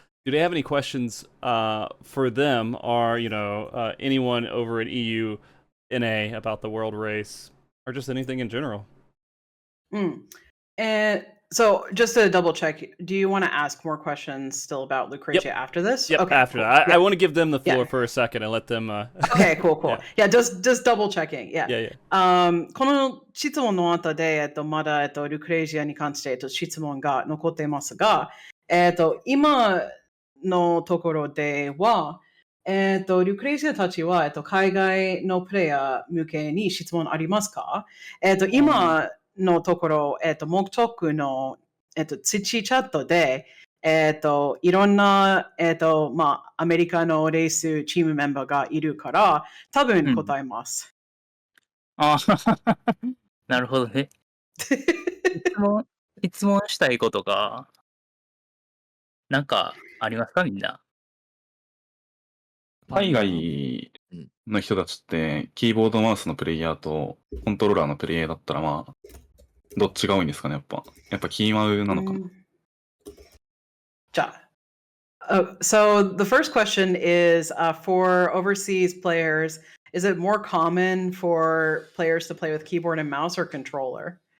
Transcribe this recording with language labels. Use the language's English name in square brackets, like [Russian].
[English] Do they have any questions for them or, anyone over at EU NA about the world race or just anything in general? And so just to double check, do you want to ask more questions still about Lucrecia after this? Yep, Okay, after cool. that. Yeah. I want to give them the floor for a second and let them... Okay, cool. Yeah, just double checking. Yeah. Yeah. [Japanese] この質問の後で、まだ、ルクレジアに関して、質問が残っていますが、今のところでは、ルクレジアたちは、海外のプレイヤー向けに質問ありますか？今のところ、MogTalkの、土チャットで、いろんな、まあ、アメリカのレースチームメンバーがいるから、多分答えます。ああ、なるほどね。質問したいことが、なんかありますかみんな。海外の人たちって、キーボードマウスのプレイヤーとコントローラーのプレイヤーだったら、まあ、どっちが多いんですかね、やっぱ。やっぱキーマウなのかな。じゃあ。 [English] So the first question is for overseas players, is it more common for players to play with keyboard and mouse or controller?